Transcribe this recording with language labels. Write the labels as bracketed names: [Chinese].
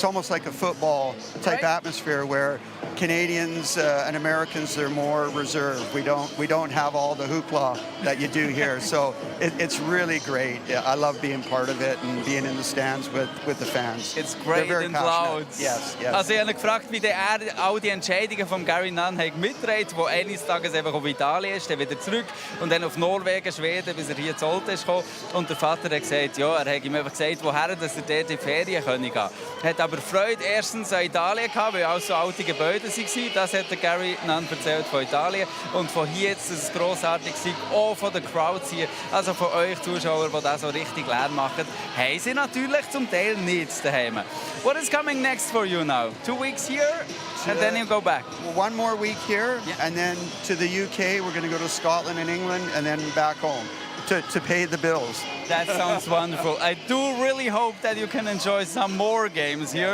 [English] It's almost like a football type atmosphere where Canadians and Americans, they're more reserved. We don't have all the hoopla that you do here. So it's really great. Yeah, I love being part of it and being in the stands with the fans. It's great and loud. Yes. [German] Also ich habe gefragt, wie er all die Entscheidungen von Garry Nunn mitgetragen, wo eines Tages einfach auf Italien ist, dann wieder zurück und dann auf Norwegen, Schweden, bis er hier zu Olten ist gekommen. Und der Vater hat gesagt, ja, er hat ihm einfach gesagt, woher dass er dort in die Ferien gehen kann. Er hat aber Freude erstens an Italien gehabt, weil auch so alte Gebäude waren. Das hat der Garry Nunn erzählt von Italien. Und von hier jetzt ist es grossartig, auch von den Crowds hier, also von euch Zuschauern, die das so richtig Lärm machen, haben sie natürlich zum Teil nicht daheim. [English] What is coming next for you now? 2 weeks here and then you go back? 1 more week here, and then to the UK. We're going to go to Scotland and England, and then back home to pay the bills. That sounds wonderful. I do really hope that you can enjoy some more games here.